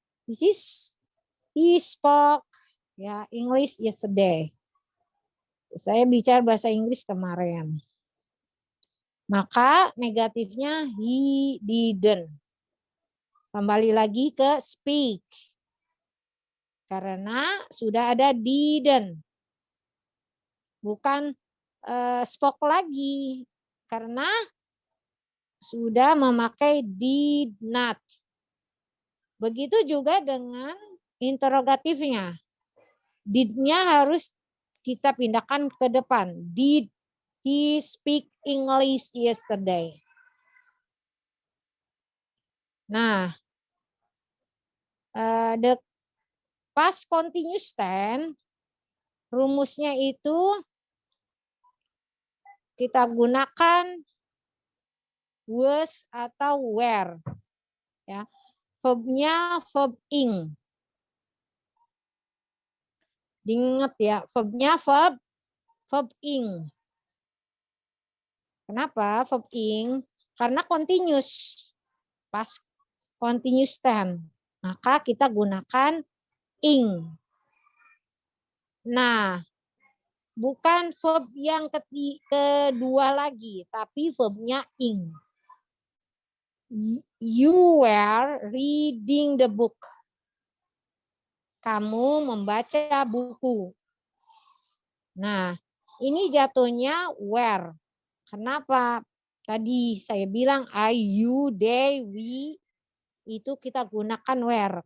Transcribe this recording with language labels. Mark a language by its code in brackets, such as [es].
[en] This is, he spoke ya, English yesterday. [id] Saya bicara bahasa Inggris kemarin. Maka negatifnya [en] he didn't. [id] Kembali lagi ke speak. Karena sudah ada didn't. Bukan spoke lagi. Karena sudah memakai did not. Begitu juga dengan interrogatifnya. Did-nya harus kita pindahkan ke depan. [en] Did he speak English yesterday? [id] Nah, [en] the past continuous tense [id] rumusnya itu kita gunakan was atau were. Ya. Verbnya verb ing. Diingat ya, verbnya verb ing. Kenapa verb ing? Karena continuous. Past continuous tense. Maka kita gunakan ing. Nah, Bukan verb yang kedua lagi, tapi verbnya ing. [en] You were reading the book. [id] Kamu membaca buku. Nah, ini jatuhnya were. Kenapa? Tadi saya bilang I, you, they, we itu kita gunakan were.